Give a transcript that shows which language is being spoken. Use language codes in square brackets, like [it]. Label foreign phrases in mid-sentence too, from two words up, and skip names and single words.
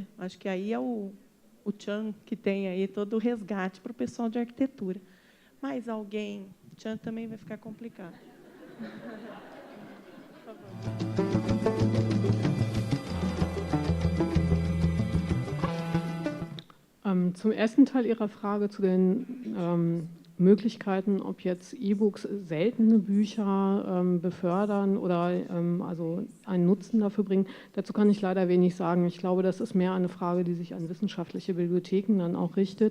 [pt] Acho que aí é o Tchan que tem aí todo o resgate para o pessoal de arquitetura. Mas alguém... Tchan também vai ficar complicado. Por favor. [de] Zum ersten Teil Ihrer Frage zu den Möglichkeiten, ob jetzt E-Books seltene Bücher befördern oder also einen Nutzen dafür bringen. Dazu kann ich leider wenig sagen. Ich glaube, das ist mehr eine Frage, die sich an wissenschaftliche Bibliotheken dann auch richtet.